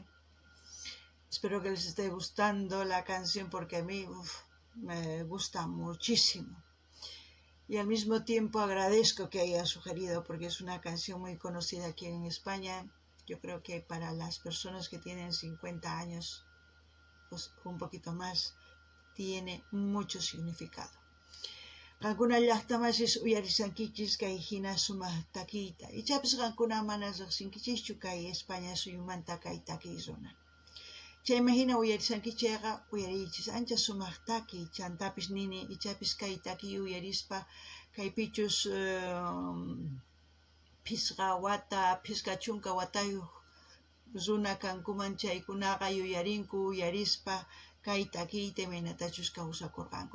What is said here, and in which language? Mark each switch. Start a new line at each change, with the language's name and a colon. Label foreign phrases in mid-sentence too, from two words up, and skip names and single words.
Spanish: Espero que les esté gustando la canción porque a mí me gusta muchísimo. Y al mismo tiempo agradezco que haya sugerido porque es una canción muy conocida aquí en España. Yo creo que para las personas que tienen 50 años, pues un poquito más, tiene mucho significado.
Quechua: Qankuna llaqtamasis uyarisankichis kay hina sumaq takiyta. Ichapis qankuna mana riqsinkichischu kay España suyumanta kay takiy runa. Chayman hina uyarisankichayqa uyarichis ancha sumaq takiy chantapis nini ichapis kay takiy uyarispa kay pichus phisqa wata, phisqa chunka watayuq runa kankuman chaykunaqa uyarinku uyarispa kay takiyta imaynatachus kawsakurqanku.